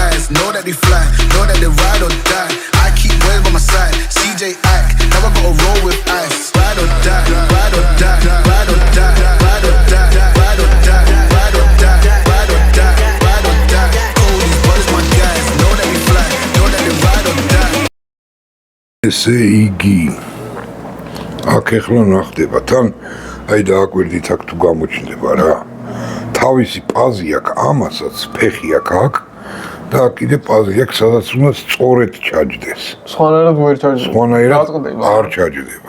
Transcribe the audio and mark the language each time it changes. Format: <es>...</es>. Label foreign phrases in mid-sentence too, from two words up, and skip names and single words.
<en>know that they fly, know that they ride or die. I keep boys by my side, CJ Ack, now I gotta roll with ice. Ride or die, ride or die, ride or die, ride or die, ride or die, ride or die, ride or die, ride or die. Oh, these brothers my guys, know that they fly, know that they ride or die.</en> <ka>ესე იგი აქ ეხლა ნახდება თან აი დააკვირდით აქ თუ გამოჩნდება რა თავისი პაზი აქვს ამასაც ფეხი აქვს და კიდე პაზი აქვს სადაც უნდა სწორედ ჩაჯდეს სხვანაირად ვერ ჩაჯდება სხვანაირად არ ჩაჯდება</ka>